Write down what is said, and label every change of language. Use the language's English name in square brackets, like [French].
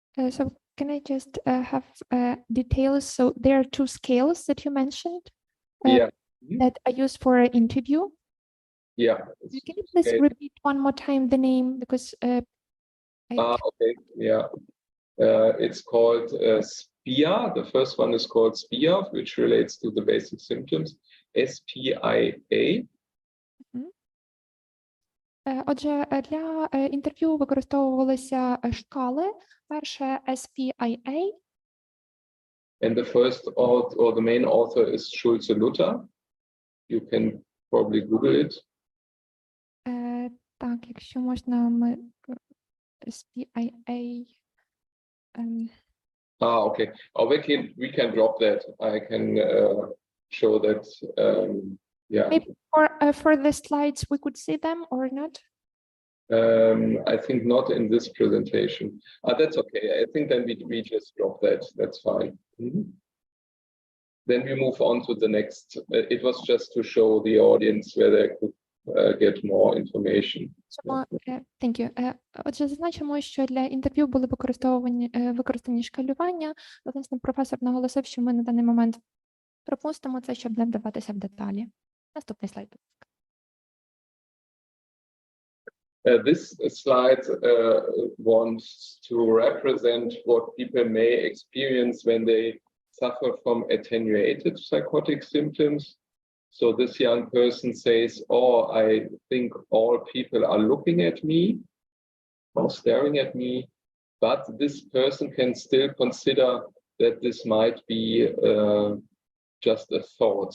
[English] So can I just have details? So there are 2 scales that you mentioned that are used for an interview. Yeah. Can you please repeat one more time the name, because okay. Yeah. It's called SPIA. The first one is called SPIA, which relates to the basic symptoms. S-P-I-A. [Ukrainian] Отже, для інтерв'ю використовувалися шкали. Перше SPIA. [English] And the first or the main author is Schulze-Luther. You can probably Google it. [Ukrainian] Так, якщо можна, ми SPIA. [English] Okay. Or we can drop that. I can show that. Yeah. Maybe for the slides we could see them or not? I think not in this presentation. That's okay. I think then we just drop that. That's fine. Then we move on to the next. It was just to show the audience where they could get more information. Thank you. [Ukrainian] Отже, зазначимо, що для інтерв'ю були використані шкалювання. Власне, професор наголосив, що ми на даний момент пропустимо це, щоб не вдаватися в деталі. Наступний слайд. [English] This slide wants to represent what people may experience when they suffer from attenuated psychotic symptoms. So this young person says, oh, I think all people are looking at me or staring at me, but this person can still consider that this might be just a thought.